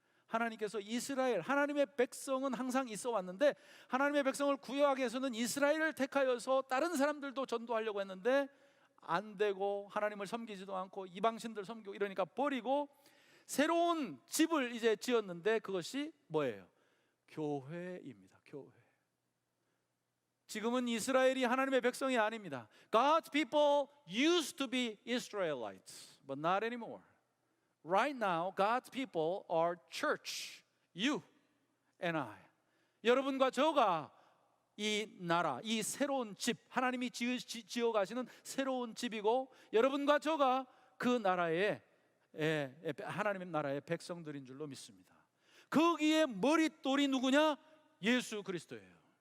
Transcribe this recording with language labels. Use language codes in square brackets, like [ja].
[ko] 하나님께서 이스라엘, 하나님의 백성은 항상 있어 왔는데 하나님의 백성을 구원하기 위해서는 이스라엘을 택하여서 다른 사람들도 전도하려고 했는데 안 되고 하나님을 섬기지도 않고 이방신들 섬기고 이러니까 버리고 새로운 집을 이제 지었는데 그것이 뭐예요? 교회입니다. 교회. 지금은 이스라엘이 하나님의 백성이 아닙니다. [en] God's people used to be Israelites, but not anymore. Right now, God's people are church, you and I. [ko] 여러분과 저가 이 나라, 이 새로운 집, 하나님이 지어 가시는 새로운 집이고, 여러분과 저가 그 나라의 하나님의 나라의 백성들인 줄로 믿습니다. 거기에 머릿돌이 누구냐? 예수 그리스도예요.